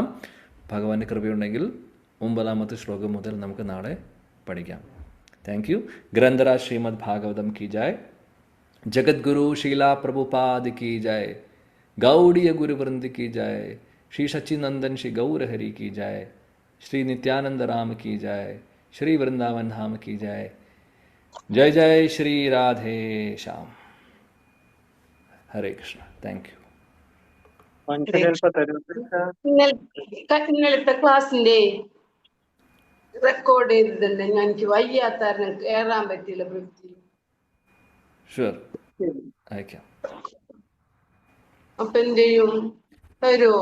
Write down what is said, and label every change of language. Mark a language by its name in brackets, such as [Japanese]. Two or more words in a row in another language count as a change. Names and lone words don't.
[Malayalam] ഭഗവാന്റെ കൃപയുണ്ടെങ്കിൽ 9ാമത്തെ ശ്ലോകം മുതൽ നമുക്ക് നാളെ പഠിക്കാം. [English] thank you. [Hindi] ग्रंथराज श्रीमद् भागवतम् की जय. जगद्गुरु शीला प्रभुपाद की जय. गौड़ीय गुरुवृंद की जय. श्री सच्चिनंदन श्री गौरहरि की जय. श्री नित्यानंद राम की जय. श्री वृंदावन धाम की जय. जय जय श्री राधे श्याम. हरे कृष्ण. [English] thank you. [Malayalam] ഇന്നലത്തെ ക്ലാസ്സിന്റെ റെക്കോർഡ് ചെയ്തിട്ടുണ്ട്. എനിക്ക് വയ്യാത്താരണം കയറാൻ പറ്റില്ല. ഷുവർ അയക്കാം. അപ്പൊ എന്ത് ചെയ്യും? തരുമോ?